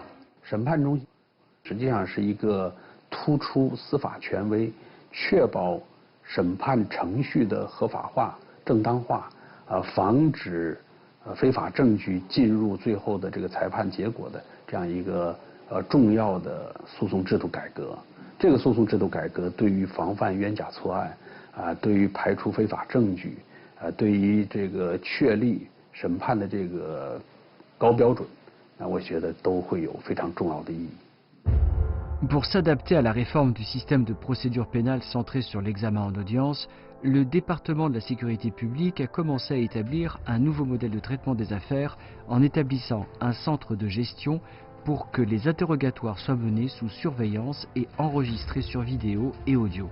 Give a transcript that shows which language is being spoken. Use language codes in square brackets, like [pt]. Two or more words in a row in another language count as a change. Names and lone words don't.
[zh] 审判中实际上是一个突出司法权威，确保审判程序的合法化、正当化，防止非法证据进入最后的这个裁判结果的这样一个重要的诉讼制度改革。这个诉讼制度改革对于防范冤假错案对于排除非法证据对于这个确立审判的这个高标准我觉得都会有非常重要的意义。 [fr] Pour s'adapter à la réforme du système de procédure pénale centré sur l'examen en audience, le département de la sécurité publique a commencé à établir un nouveau modèle de traitement des affaires en établissant un centre de gestion pour que les interrogatoires soient menés sous surveillance et enregistrés sur vidéo et audio.